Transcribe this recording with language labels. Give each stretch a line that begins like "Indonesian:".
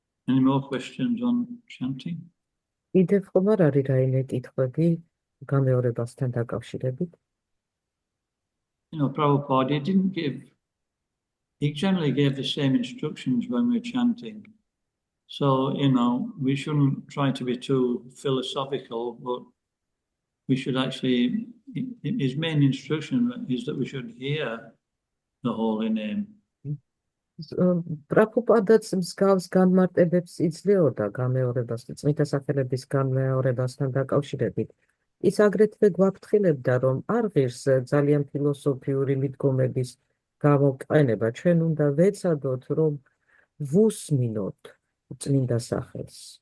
English: Any more questions on chanting?
Georgian: კიდევ ხომ არ არის რაიმე კითხვები გამეორებასთან დაკავშირებით?
English: Prabhupada he generally gave the same instructions when we're chanting. So, we shouldn't try to be too philosophical, but we should actually, his main instruction is that we should hear the holy name.
Georgian: პრაბჰუპადაც მსგავს განმარტებებს იძლეოდა გამეორებას, წმინდა სახელების გამეორებასთან დაკავშირებით. ის აგრეთვე გვაფრთხილებდა, რომ არ ღირს ძალიან ფილოსოფიური მიდგომების გამოყენება, ჩვენ უნდა ვეცადოთ, რომ ვუსმინოთ წმინდა სახელს.